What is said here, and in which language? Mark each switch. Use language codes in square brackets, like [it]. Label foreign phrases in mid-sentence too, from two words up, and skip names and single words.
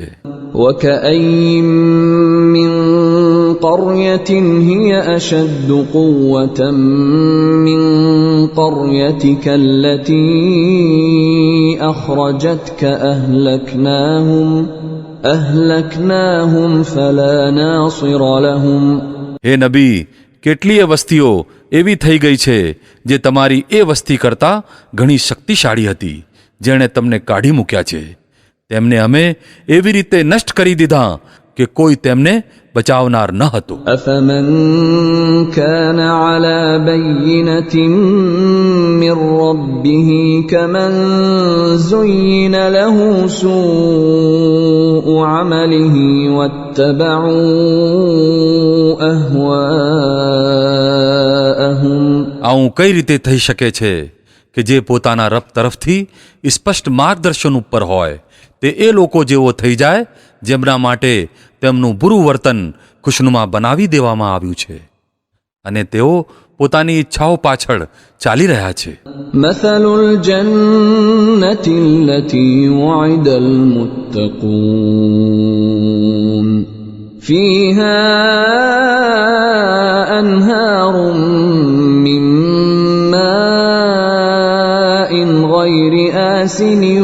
[ar] وكأين من قرية هي أشد قوة من قريتك التي أخرجتك أهلكناهم فلا ناصر لهم. [gu] હે નબી, કેટલીય વસ્તીઓ એવી થઈ ગઈ છે જે તમારી એ વસ્તી કરતાં ઘણી શક્તિશાળી હતી જેણે તમને કાઢી મૂક્યા છે. તેમને અમે એવી રીતે નષ્ટ કરી દીધા કે કોઈ તેમને બચાવનાર ન હતો. [ar] أفمن كان على بينة من ربه كمن زين له سوء عمله واتبعوا أهواءهم. [gu] આવું કઈ રીતે થઈ શકે છે કે જે પોતાના રબ તરફથી સ્પષ્ટ માર્ગદર્શન ઉપર હોય તે એ લોકો જેવો થઈ જાય જેમના માટે તેમનું બુરું વર્તન ખુશનુમા બનાવી દેવામાં આવ્યું છે અને તેઓ પોતાની ઈચ્છાઓ પાછળ ચાલી રહ્યા છે. [ar] مثل الجنة التي وعد المتقون فيها أنهار من ماء غير آسن